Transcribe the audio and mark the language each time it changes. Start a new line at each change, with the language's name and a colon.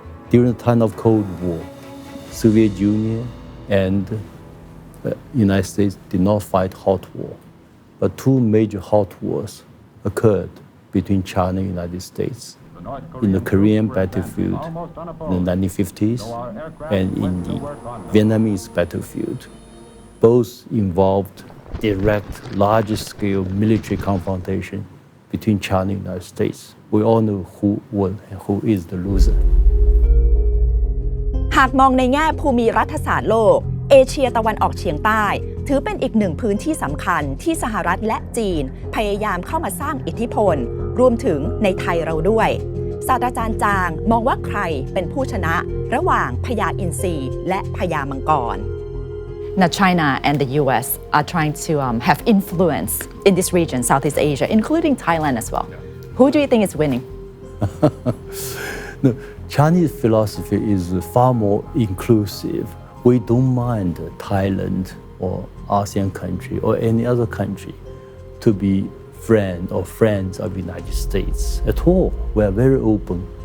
English: During the time of Cold War, Soviet Union and United States did not fight hot war, but 2 major hot wars occurred between China and the United States in the Korean battlefield in the 1950s and in the Vietnamese battlefield. Both involved direct, large-scale military confrontation between China and the United States. We all know who won and who is the loser.
Thai: หากมองในแง่ภูมิรัฐศาสตร์โลกเอเชียตะวันออกเฉียงใต้ถือเป็นอีกหนึ่งพื้นที่สำคัญที่สหรัฐและจีนพยายามเข้ามาสร้างอิทธิพลรวมถึงในไทยเราด้วยศาสตราจารย์จางมองว่าใครเป็นผู้ชนะระหว่างพญาอินทรีและพญามังกร
English: Now, China and the U.S. are trying to have influence in this region, Southeast Asia, including Thailand as well. Who do you think is winning? No, Chinese philosophy is far more inclusive. We don't mind Thailand or ASEAN country or any other country to be friends of the United States at all. We are very open.